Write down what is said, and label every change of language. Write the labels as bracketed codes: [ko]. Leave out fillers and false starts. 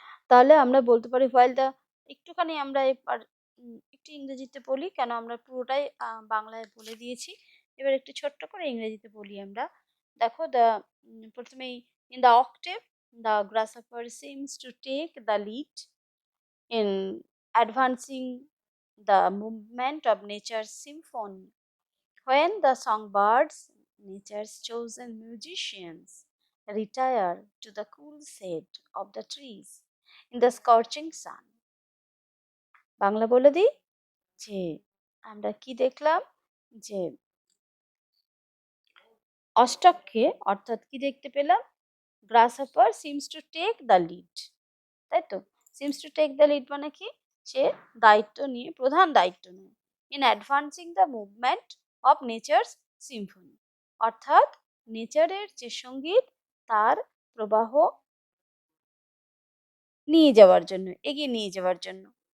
[bn] তাহলে আমরা বলতে পারি হোয়াইল দ্য, একটুখানি আমরা এবার একটু ইংরেজিতে বলি, কেন আমরা পুরোটাই বাংলায় বলে দিয়েছি, এবার একটু ছোট্ট করে ইংরেজিতে বলি আমরা। দেখো দ্য, প্রথমেই [en] In the octave the grasshopper seems to take the lead in advancing the movement of nature's symphony. When the songbirds, nature's chosen musicians, retire to the cool shade of the trees in the scorching sun. [bn] Bangla বলে দিই যে আমরা কি দেখলাম, যে অষ্টককে অর্থাৎ কি দেখতে পেলাম, [en] grasshopper seems to take the lead, [bn] তাই তো, seems to take the lead মানে কি, সে দায়িত্ব নিয়ে, প্রধান দায়িত্ব নেয়, [en] in advancing the movement of nature's symphony, [bn] অর্থাৎ নেচারের যে সঙ্গীত তার প্রবাহ নিয়ে যাওয়ার জন্য, এগিয়ে নিয়ে যাওয়ার জন্য।